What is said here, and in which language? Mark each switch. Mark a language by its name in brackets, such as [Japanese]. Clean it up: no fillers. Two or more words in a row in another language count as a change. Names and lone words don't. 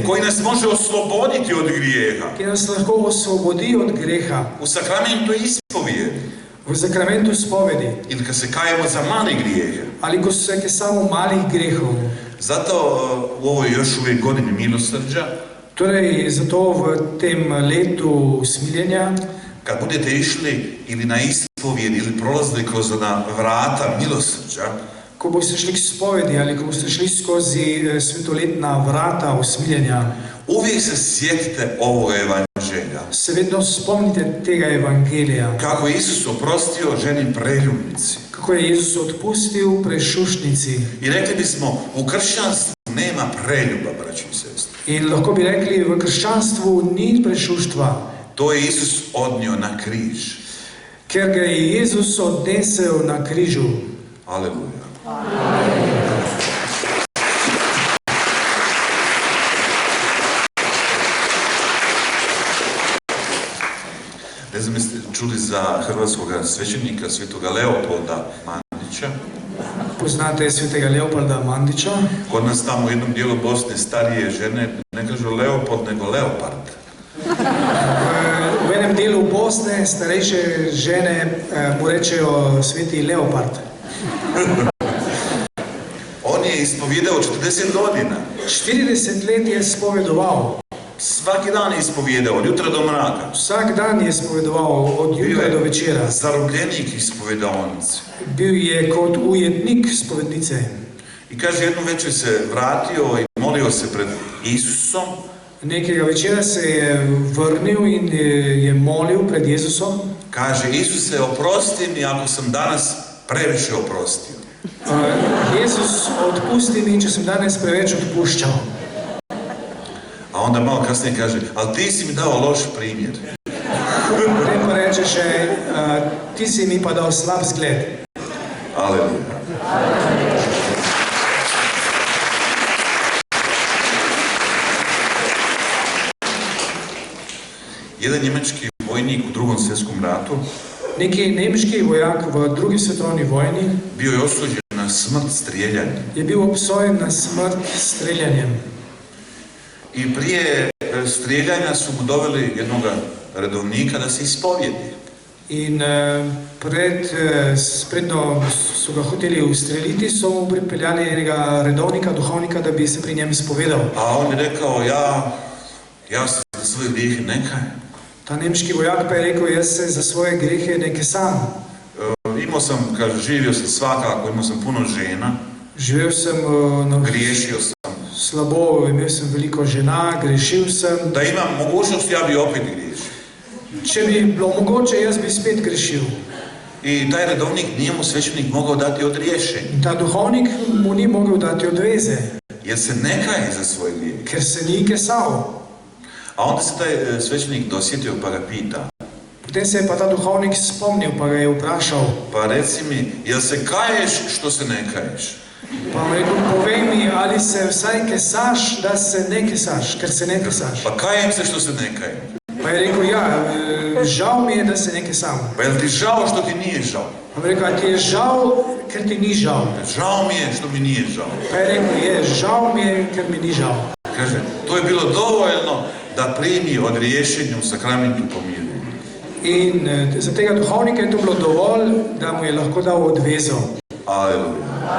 [Croatian] Koji nas može osloboditi od grijeha. [Slovenian] Ki nas lahko osvobodi od greha. [Croatian] U sakramentu ispovijedi. [Slovenian] V zakramentu spovedi. [Croatian] Ili kad se kajemo za mali grijehe. [Slovenian] Ali ko se samo malih grehov. [Croatian] Zato u ovoj još uvijek godini milosrđa, [Slovenian] Torej, zato v tem letu smiljenja, [Croatian] kad budete išli ili na ispovijed ili prolazili kroz ona vrata milosrđa, [Slovenian] ko boste šli k spovedi ali ko boste šli skozi svetoletna vrata usmiljenja, [Croatian] uvijek se sjetite ovog evanđelja. [Slovenian] se vedno spomnite tega evangelija. [Croatian] Kako je Isus oprostio ženi preljubnici. [Slovenian] Kako je Jezus odpustil prešušnici. [Croatian] I rekli bismo, u kršćanstvu nema preljuba, braći i sestre. [Slovenian] In lahko bi rekli, v krščanstvu ni prešuštva, [Croatian] To je Isus odnio na križ. [Slovenian] ker ga je Jezus odnesel na križu. [Croatian] Aleluja. Ne znam, jeste čuli za hrvatskog svećenika svetoga Leopolda Mandića. [Slovenian] Poznate svetega Leopolda Mandića. [Croatian] Kod nas tamo u jednom dijelu Bosne starije žene ne kažu Leopold, nego Leopard. [Slovenian] V enem delu Bosne starejše žene mu rečejo sveti Leopard. [Croatian] On je ispovijedao 40 godina. [Slovenian] 40 let je spovedoval. [Croatian] Svaki dan je ispovijedao, od jutra do mraka. [Slovenian] Vsak dan je spovedoval, od jutra do večera. [Croatian] Zarobljenik ispovedavnice. [Slovenian] Bil je kot ujetnik spovednice. [Croatian] I kaže, jednu večer se vratio i molio se pred Isusom. [Slovenian] Nekega večera se je vrnil in je molil pred Jezusom. [Croatian] Kaže, Isuse, oprosti mi ako sam danas previše oprostio. [Slovenian] Jezus, odpusti mi, če sem danes preveč odpuščal. [Croatian] A onda malo kasnije kaže, ali ti si mi dao loš primjer. [Slovenian] Potem pa reče še, ti si mi pa dal slab zgled. [Croatian] Aleluja. Jedan njemački vojnik u Drugom svjetskom ratu [Slovenian] Neki nemški vojak v drugi svetovni vojni [Croatian] bio je osuđen na smrt strijeljanjem. [Slovenian] je bil obsojen na smrt streljanjem. [Croatian] I prije strijeljanja su mu doveli jednog redovnika da se ispovjedi. [Slovenian] In predno so ga hoteli ustreliti, so mu pripeljali enega redovnika, duhovnika, da bi se pri njem spovedal. [Croatian] A on je rekao, ja se za svoje grijehe ne kajem. [Slovenian] Ta nemški vojak pa je rekel, jaz se za svoje grehe ne kesam. [Croatian] Imao sam, kaže, živio sam svakako, imao sam puno žena, [Slovenian] Živel sem [Croatian] griješio sam. [Slovenian] slabo, imel sem veliko žena, grešil sem. [Croatian] Da imam mogućnost, ja bi opet griješio. [Slovenian] Če bi bilo mogoče, jaz bi spet grešil. [Croatian] I taj redovnik nije mu svećenik mogao dati odriješenje, [Slovenian] In ta duhovnik mu ni mogel dati odveze, [Croatian] jer se ne kaje za svoje grijehe. [Slovenian] ker se ni kesal. [Croatian] A onda se taj svećenik dosjetio pa ga pita, [Slovenian] Potem se je pa ta duhovnik spomnil, pa ga je vprašal. [Croatian] pa reci mi, jel se kaješ što se ne kaješ? [Slovenian] Pa mu je rekel, povej mi, ali se vsaj kesaš, da se ne kesaš, ker se ne kesaš. [Croatian] Pa kajem se što se ne kajem. [Slovenian] Pa je rekel, ja, žal mi je, da se ne kesam. [Croatian] Pa jel ti žao što ti nije žao? [Slovenian] Pa mu je rekel, a ti je žal, ker ti ni žal. [Croatian] Žao mi je što mi nije žao. [Slovenian] Pa je rekel, žal mi je, ker mi ni žal. [Croatian] Kaže, to je bilo dovoljno da primi odriješenje u sakramentu pomirjenja. [Slovenian] In za tega duhovnika je to bilo dovolj, da mu je lahko dal odvezo. [Croatian] Aleluja.